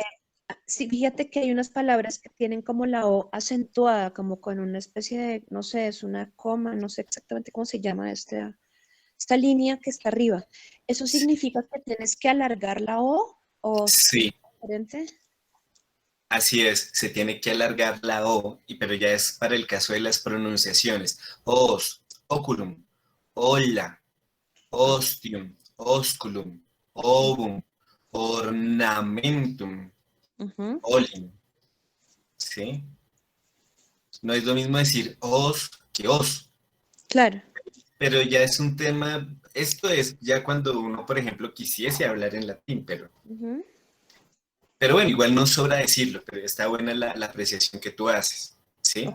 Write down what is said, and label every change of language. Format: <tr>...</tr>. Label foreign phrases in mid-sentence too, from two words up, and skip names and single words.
<es>Sí, fíjate que hay unas palabras que tienen como la O acentuada, como con una especie de, no sé, es una coma, no sé exactamente cómo se llama esta línea que está arriba. ¿Eso significa que tienes que alargar la o Sí, diferente? así es, se tiene que alargar la O, pero ya es para el caso de las pronunciaciones. Os,</es> <la>oculum, olla, ostium, osculum, ovum, ornamentum,</la> <es>Ujú, olim, ¿sí? No es lo mismo decir os que os, claro. pero ya es un tema, esto es ya cuando uno, por ejemplo, quisiese hablar en latín, pero Ujú. Pero bueno, igual no sobra decirlo, pero está buena la apreciación que tú haces, ¿sí?</es>